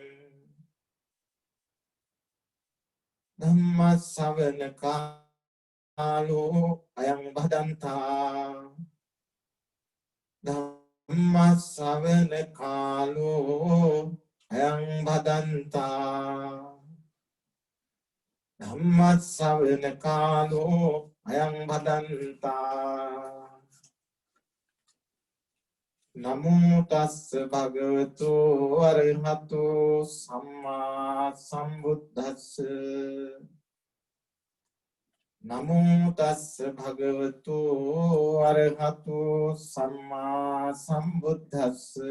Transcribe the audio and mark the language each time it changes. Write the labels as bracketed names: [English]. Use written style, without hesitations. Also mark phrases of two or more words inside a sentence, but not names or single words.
[Pali] ධම්ම ශ්‍රවණ කාලෝ අයං භදන්තා ධම්ම ශ්‍රවණ කාලෝ අයං භදන්තා ධම්ම ශ්‍රවණ කාලෝ අයං භදන්තා නමෝ තස්ස භගවතු අරහතෝ සම්මා සම්බුද්දස්ස නමෝ තස්ස භගවතු අරහතු සම්මා සම්බුද්දස්ස